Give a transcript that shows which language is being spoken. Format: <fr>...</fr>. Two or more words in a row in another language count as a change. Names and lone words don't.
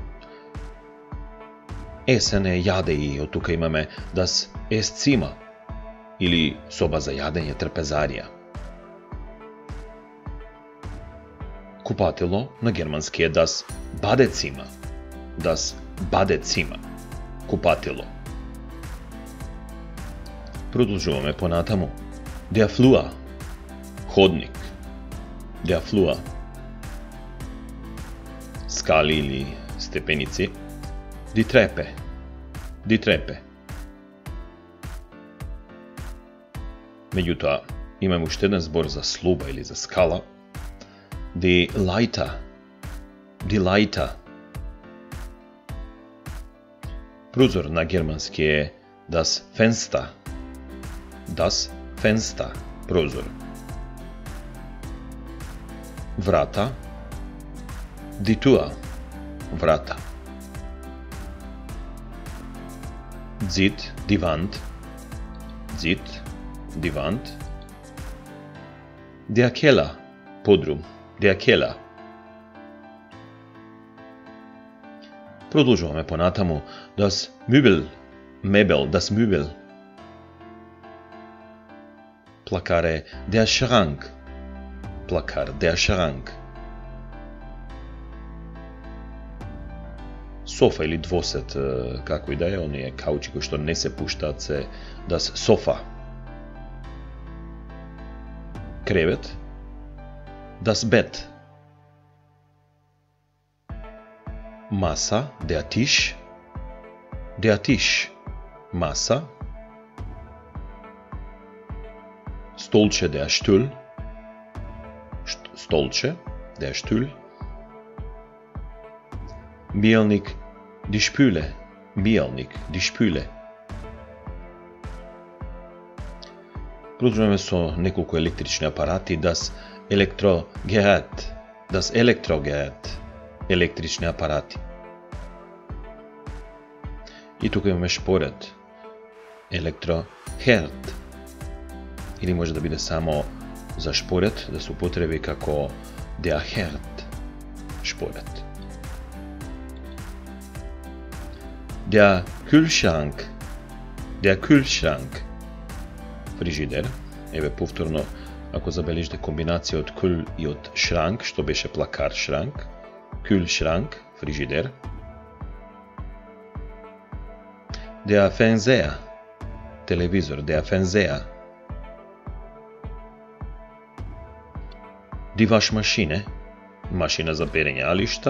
<mk>Есен е јаде и од тука имаме</mk> <de>Das Esszimmer</de> <mk>или соба за јадење, трпезарија. Купатело на германски е</mk> <de>Das Badezimmer. Das Badezimmer.</de> <mk>Купатело. Продолжуваме понатаму.</mk> <de>Der Flur. Ходник. Der Flur.</de> <mk>Скали или степеници.</mk> <de>Die Treppe. Die Treppe.</de> <mk>Меѓутоа, имаме уште еден збор за слуба или за скала.</mk> <de>Die Leiter. Die Leiter.</de> <mk>Прозор на германски е</mk> <de>Das Fenster. Das Fenster.</de> <mk>Прозор. Врата.</mk> <de>Die Tür.</de> <mk>Врата. Zid,</mk> <de>die Wand. Zid, die Wand. Der Keller, подрум. Der Keller.</de> <mk>Продолжуваме понатаму.</mk> <de>Das Möbel, Mebel, das Möbel.</de> <mk>Плакар е</mk> <de>der Schrank.</de> <mk>Плакар,</mk> <de>der Schrank.</de> <mk>Софа или двосет, како и да е, оние каучи кои што не се пуштаат се</mk> <de>Das Sofa.</de> <mk>Кревет,</mk> <de>Das Bett.</de> <mk>Маса,</mk> <de>der Tisch. Der Tisch.</de> <mk>Маса. Столче,</mk> <de>der Stuhl. Столче, der Stuhl. Миелник, die Spüle. Миелник, die Spüle.</de> <mk>Продолжуваме со неколку електрични апарати.</mk> <de>Das Elektrogerät. Das Elektrogerät.</de> <mk>Електрични апарати. И тука имаме шпоред. Elektroherd. Или може да биде само за шпоред, да се употреби како</mk> <de>der Herd. Шпоред. Der Kühlschrank. Der Kühlschrank.</de> <mk>Фрижидер. Еве повторно, ако забележите комбинација од kühl и од шранк, што беше плакар шранк.</mk> <de>Kühlschrank, фрижидер. Der Fernseher. Телевизор, der Fernseher. Die Waschmaschine.</de> <mk>Машина за перење алишта.</mk>